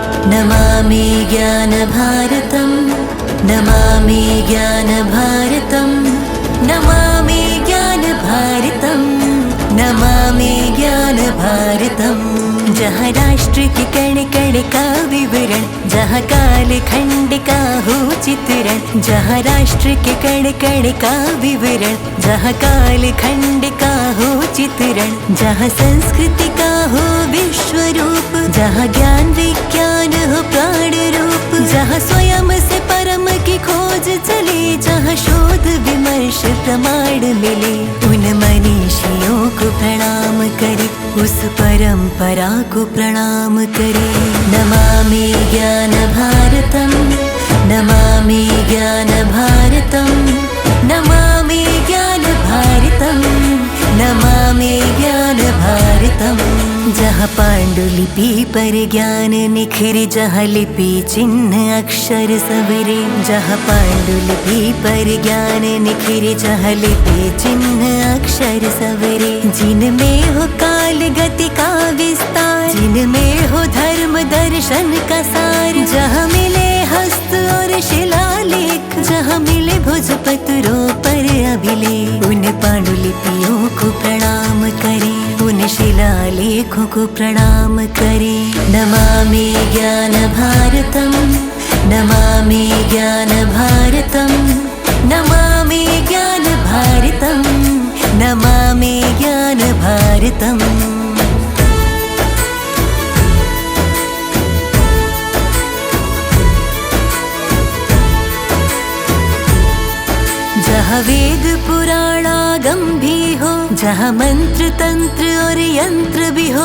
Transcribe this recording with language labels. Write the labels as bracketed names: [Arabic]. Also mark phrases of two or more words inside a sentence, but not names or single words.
[Sanskrit] नमामि ज्ञानभारतं नमामि ज्ञानभारतं नमामि ज्ञानभारतं नमामि ज्ञानभारतं। [Hindi] जहाँ राष्ट्र के कण कण का विवरण, जहाँ काल खंड का हो चित्रण। जहाँ राष्ट्र के कण कण का विवरण, जहाँ काल खंड का हो चित्रण। जहाँ संस्कृति का हो विश्व रूप, जहाँ ज्ञान विज्ञान हो प्राण रूप। जहाँ स्वयं से परम की खोज चले, जहाँ शोध विमर्श प्रमाण मिले। उन मनीषियों को प्रणाम करे, उस परंपरा को प्रणाम करे। [Sanskrit] नमामि ज्ञानभारतं नमामि ज्ञानभारतं नमामि ज्ञानभारतं नमामि ज्ञानभारतं। [Hindi] जहाँ पांडुलिपि पर ज्ञान निखरे, जहाँ लिपि चिन्ह अक्षर सवरे। जहाँ पांडुलिपि पर ज्ञान निखरे, जहाँ लिपि चिन्ह अक्षर सवरे। जिनमें हो काल गति का विस्तार, जिनमें हो धर्म दर्शन का सार। जहाँ मिले हस्त और शिलालेख, जहाँ मिले भुजपत्रों पर अभिलेख। उन पांडुलिपियों को प्रणाम करें, उन शिलालेखों को प्रणाम करें। [Sanskrit] नमामि ज्ञानभारतं नमामि ज्ञानभारतं नमामि ज्ञानभारतं नमामि ज्ञानभारतं। [Hindi] जहाँ वेद पुराण आगम भी हो, जहाँ मंत्र तंत्र और यंत्र भी हो।